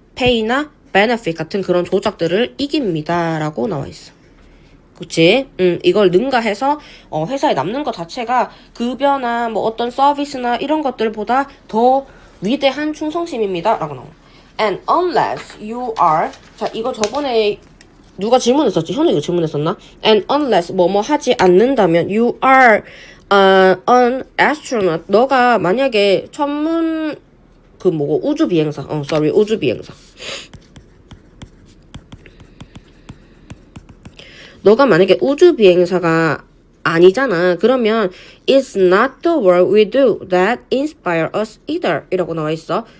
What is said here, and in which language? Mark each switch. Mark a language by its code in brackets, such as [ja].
[ko] pay나 benefit 같은 그런 조작들을 이깁니다 라고 나와 있어. 그치? 이걸 능가해서 회사에 남는 것 자체가 급여나 뭐 어떤 서비스나 이런 것들보다 더 위대한 충성심입니다 라고 나와. [en] And unless you are, [ko] 자 이거 저번에 누가 질문했었지? 현우이가 질문했었나? [en] And unless [ko] 뭐뭐 하지 않는다면 [en] you are an astronaut. [ko] 너가 만약에 천문 그 뭐고 우주 비행사 우주 비행사. 너가 만약에 우주 비행사가 아니잖아. [en] 그러면 it's not the work we do that inspire us either [ko] 이라고 나와 있어.